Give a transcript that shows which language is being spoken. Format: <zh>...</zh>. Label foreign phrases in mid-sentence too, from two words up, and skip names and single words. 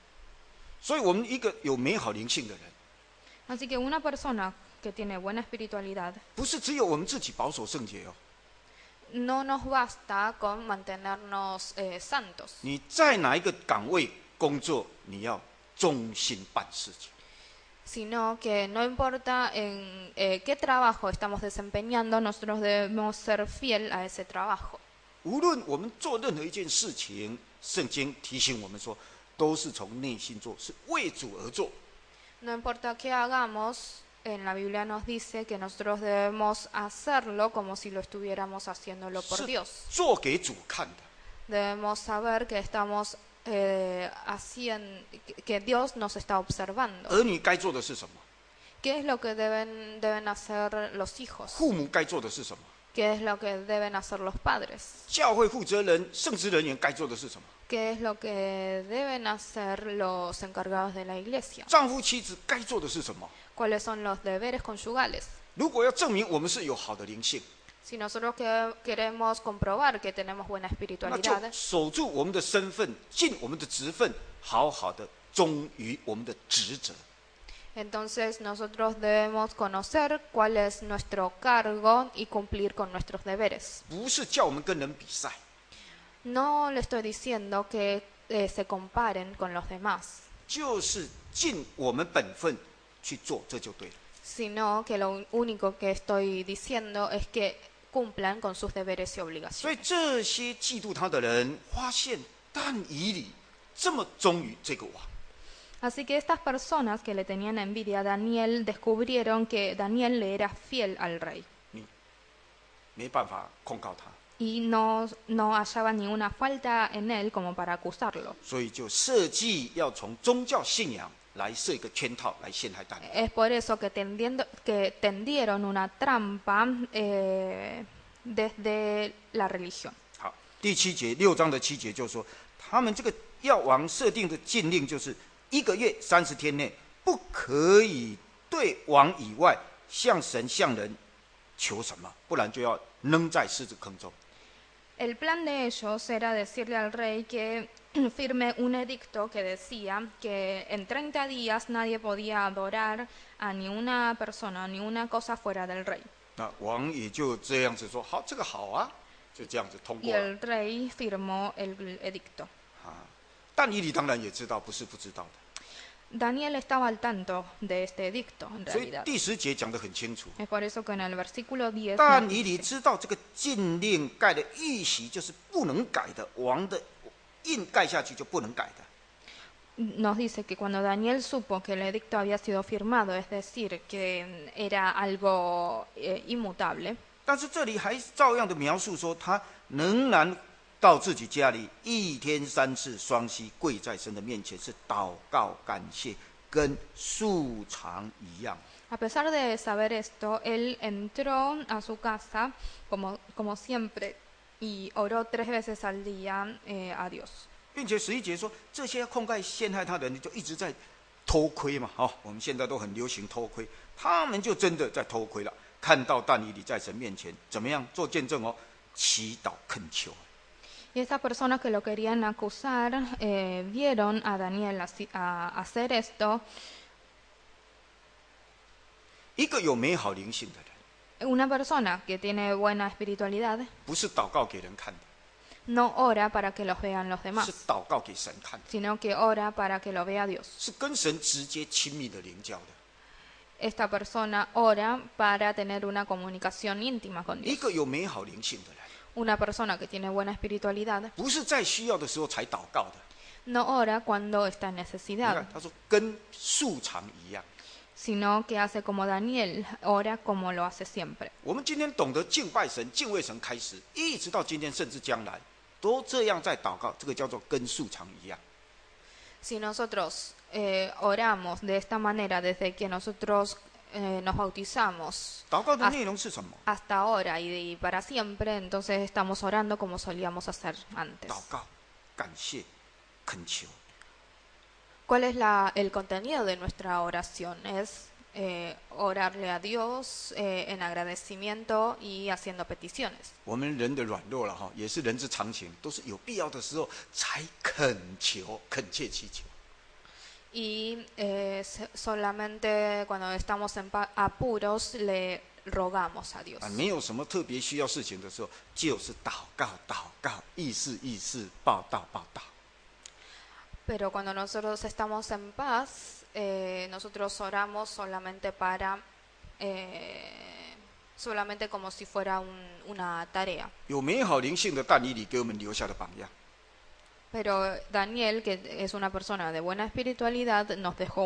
<zh>所以，我们一个有美好灵性的人，</zh> <es>Así que una persona que tiene buena espiritualidad</es> <zh>不是只有我们自己保守圣洁哦。</zh> <es>no nos basta con mantenernos santos.</es> <zh>你在哪一个岗位工作，你要忠心办事情。</zh> <es>Sino que no importa en qué trabajo estamos desempeñando, nosotros debemos ser fiel a ese trabajo.</es> <zh>无论我们做任何一件事情，圣经提醒我们说，都是从内心做，是为主而做。</zh> <es>No importa qué hagamos, en la Biblia nos dice que nosotros debemos hacerlo como si lo estuviéramos haciéndolo por</es> <zh>是</zh> <es>Dios.</es> <zh>做给主看的。</zh> <es>Debemos saber que estamos que Dios nos está observando.</es> <zh>儿女该做的是什么？</zh> <es>¿Qué es lo que deben hacer los hijos?</es> <zh>父母该做的是什么？</zh> <es>¿Qué es lo que deben hacer los padres?</es> <zh>教会负责人、圣职人员该做的是什么？</zh> <es>¿Qué es lo que deben hacer los encargados de la iglesia?</es> <zh>丈夫、妻子该做的是什么？</zh> <es>¿Cuáles son los deberes conyugales?</es> <zh>如果要证明我们是有好的灵性，</zh> <es>Si nosotros queremos comprobar que tenemos buena</es> <zh>那就</zh> <es>espiritualidad,</es> <zh>守住我们的身份，尽我们的职分，好好的忠于我们的职责。</zh> <es>entonces nosotros debemos conocer cuál es nuestro cargo y cumplir con nuestros deberes.</es> <zh>不是叫我们跟人比赛，</zh> <es>No le estoy diciendo que se comparen con los demás,</es> <zh>就是尽我们本分去做，这就对了。</zh> <es>sino que lo único que estoy diciendo es que cumplan con sus deberes y</es> <zh>所以</zh> <es>obligaciones.</es> <zh>这些嫉妒他的人发现但以理这么忠于这个王，</zh> <es>Así que estas personas que le tenían envidia a Daniel descubrieron que Daniel le era fiel al rey</es> <zh>没办法控告他，</zh> <es>y no hallaban ninguna falta en él como para acusarlo.</es> <zh>所以就设计要从宗教信仰来设一个圈套来陷害但以理。</zh> <es>Es por eso que tendieron una trampa desde la religión.</es> <zh>好，第7节6章的7节就说，他们这个药王设定的禁令就是1个月30天内不可以对王以外向神向人求什么，不然就要扔在狮子坑中。</zh> <es>El plan de ellos era decirle al rey que firme un edicto que decía que en 30 días nadie podía adorar a ni una persona, ni una cosa fuera del rey.</es> <zh>那王也就这样子说，好，这个好啊，就这样子通</zh> <es>Y</es> <zh>过了。</zh> <es>el rey firmó el edicto.</es> <zh>但以理当然也知道，不是不知道的。</zh> <es>Daniel estaba al tanto de este edicto, en</es> <zh>所以</zh> <es>realidad.</es> <zh>第10节讲得很清楚。</zh> <es>Es por eso que en el versículo 10</es> <zh>但</zh> <es>nos</es> <zh>以理</zh> <es>dice,</es> <zh>知道这个禁令盖的玉玺就是不能改的，王的印盖下去就不能改的。</zh> <es>nos dice que cuando Daniel supo que el edicto había sido firmado, es decir, que era algo inmutable,</es> <zh>但是这里还照样的描述说，他仍然到自己家里1天3次双膝跪在神的面前，是祷告感谢，跟素常一样。</zh> <es>a pesar de saber esto, él entró a su casa como siempre y oró 3 veces al día a Dios.</es> <zh>并且11节说，这些控告陷害他的人就一直在偷窥嘛，我们现在都很流行偷窥，他们就真的在偷窥了。看到但以理在神面前怎么样做见证哦，祈祷恳求。</zh> <es>Y estas personas que lo querían acusar vieron a Daniel hacer esto.</es> <zh>一个有美好灵性的人，</zh> <es>Una persona que tiene buena espiritualidad</es> <zh>不是祷告给人看的，</zh> <es>no ora para que los vean los</es> <zh>是</zh> <es>demás,</es> <zh>祷告给神看的，</zh> <es>sino que ora para que lo vea Dios.</es> <zh>是跟神直接亲密的灵交的。</zh> <es>Esta persona ora para tener una comunicación íntima con</es> <zh>一</zh> <es>Dios.</es> <zh>个有美好灵性的人，</zh> <es>Una persona que tiene buena espiritualidad</es> <zh>不是在需要的时候才祷告的。</zh> <es>no ora cuando está en</es> <zh>你</zh> <es>necesidad,</es> <zh>看，他说跟素常一样。</zh> <es>sino que hace como Daniel, ora como lo hace siempre.</es> <zh>我们今天懂得敬拜神、敬畏神开始，一直到今天，甚至将来，都这样在祷告，这个叫做跟素常一样。</zh> <es>Si nosotros oramos de esta manera desde que nosotros nos bautizamos</es> <zh>祷告的内容是什么？</zh> <es>hasta ahora y para siempre, entonces estamos orando como solíamos hacer antes.</es> <zh>祷告、感谢、恳求。</zh> <es>¿Cuál es el contenido de nuestra oración? Es orarle a Dios en agradecimiento y haciendo peticiones.</es> <zh>我们人的软弱了哈，也是人之常情，都是有必要的时候才恳求、恳切祈求。</zh> <es>Y solamente cuando estamos en apuros le rogamos a Dios.</es> <zh>啊，没有什么特别需要事情的时候，就是祷告、祷告，意思意思，报道报道。</zh> <es>Pero cuando nosotros estamos en paz, nosotros oramos solamente solamente como si fuera una tarea.</es> <zh>有美好灵性的但以理给我们留下的榜样。 Pero Daniel, que es una persona de buena espiritualidad, nos dejó</zh>